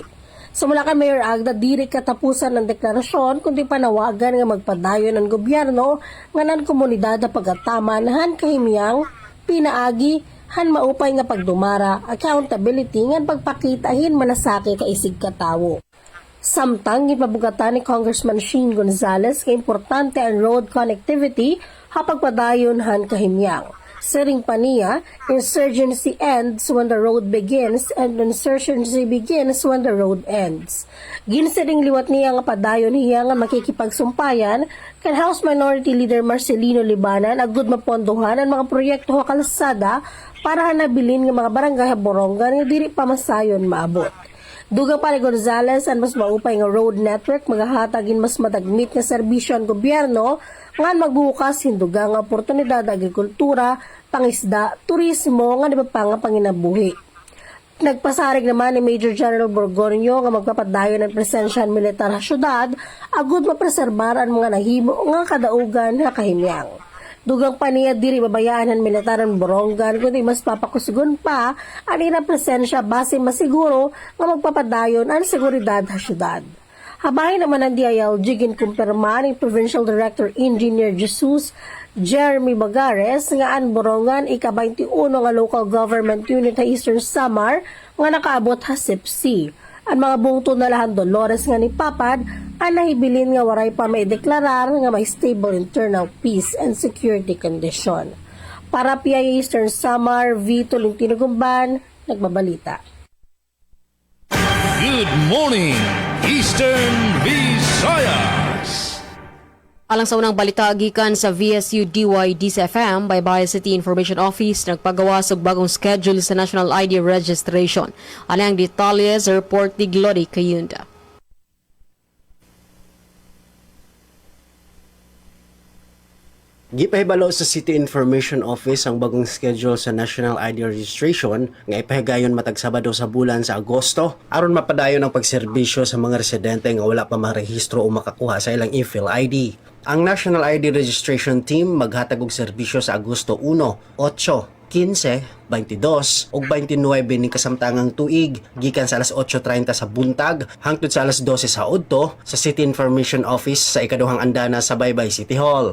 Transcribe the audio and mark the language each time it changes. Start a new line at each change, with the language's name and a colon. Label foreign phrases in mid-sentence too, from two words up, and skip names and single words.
Waray: Sumula kay Mayor Agda, diri katapusan ng deklarasyon kundi panawagan nga magpadayon ng gobyerno nga ng komunidad na pagataman han kahimyang, pinaagi, han maupay nga pagdumara, accountability nga pagpakitahin manasaki kaisig katawo. Samtang gipabugatan ni Congressman Sheen Gonzalez nga importante ang
English: road connectivity
Waray: hapagpadayon han kahimyang. Sering pa niya,
English: insurgency ends when the road begins and insurgency begins when the road ends.
Waray: Ginsiring liwat niya nga padayon hiya nga makikipagsumpayan kan House Minority Leader Marcelino Libanan agud mapondohan ang mga proyekto nga kalsada para hanabilin nga mga barangay Borongan nga diri pa masayon maabot. Duga pa ni Gonzalez ang mas maupay nga road network magahatagin mas madagmit nga serbisyo ang gobyerno nga magbukas hinduga nga oportunidad agrikultura, pangisda, turismo nga nabapanga panginabuhi. Nagpasarig naman ni Major General Bergonio nga magpapadayon ng presensya ng militar sa syudad agud mapreserbar ang mga nahimo nga kadaugan nga kahimyang. Dugang pa niya diri babayaan ng militar ng Borongan kundi mas papakusugon pa ang ilang presensya base masiguro nga magpapadayon ang seguridad sa syudad. Habahin naman ang DILG ginkumpirma ni Provincial Director Engineer Jesus Jeremy Bagares nga ang Borongan ika-21 nga
English: local government unit
Waray: sa Eastern Samar nga nakaabot sa SIPC. Ang mga bungto na lahan Dolores nga ni Papad ang nahibilin nga waray pa may deklarar nga may
English: stable internal peace and security condition.
Waray: Para PIA Eastern Samar, V. Tolentino Gumban, nagbabalita.
English: Good morning, Eastern Visayas.
Cebuano: Alang sa unang balita gikan sa VSU DYDC-FM, Baybay City Information Office nagpagawa og bagong schedule sa National ID Registration. Ano ang detalye sa report ni Glody Kayunda. Gipahibalo sa City Information Office ang bagong schedule sa National ID Registration nga ipahigayon matag Sabado sa bulan sa Agosto aron mapadayon ang pagserbisyo sa mga residente nga wala pa marehistro o makakuha sa ilang e-fill ID. Ang National ID Registration Team maghatag og serbisyo sa Agosto 1, 8, 15, 22 ug 29 ning kasamtangang tuig gikan sa alas 8:30 sa buntag hangtod sa alas 12 sa udto sa City Information Office sa ikaduhang andana sa Baybay City Hall.